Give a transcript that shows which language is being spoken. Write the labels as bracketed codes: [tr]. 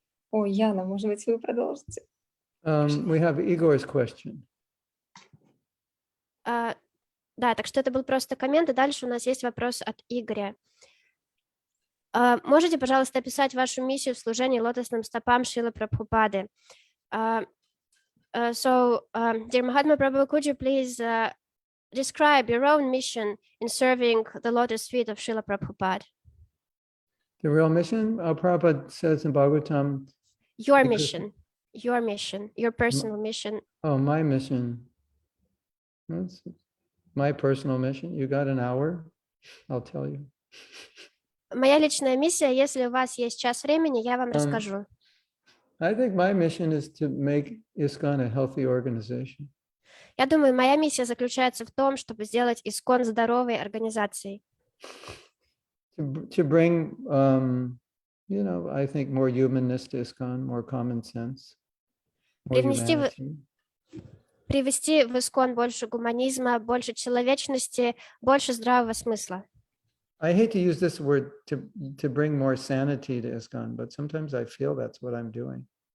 [ru] Ой, Яна, может быть, вы продолжите? [en] We have Igor's question. [ru] Да, так что это был просто коммент, и дальше у нас есть вопрос от Игоря. Можете, пожалуйста, описать вашу миссию в служении лотосным стопам Шрилы Прабхупады? [en] Dear Mahatma Prabhu, could you please describe your own mission in serving the lotus feet of Srila Prabhupada? The real mission, Prabhupada says in Bhagavatam, Your Because- mission, your personal mission. oh, my mission. That's my personal mission. You got an hour? I'll tell you. [ru] Моя личная миссия, если у вас есть час времени, я вам расскажу. [en] I think my mission is to make ISKCON a healthy organization. [ru] Я думаю, моя миссия заключается в том, чтобы сделать ИСККОН здоровой организацией. [en] To bring, I think more humanness to ISKCON, more common sense, more [ru] Привнести в- [en] humanity. [ru] Привести в ИСККОН больше гуманизма, больше человечности, больше здравого смысла. [en] I hate to use this word to bring more sanity to ISKCON, but sometimes I feel that's what I'm doing.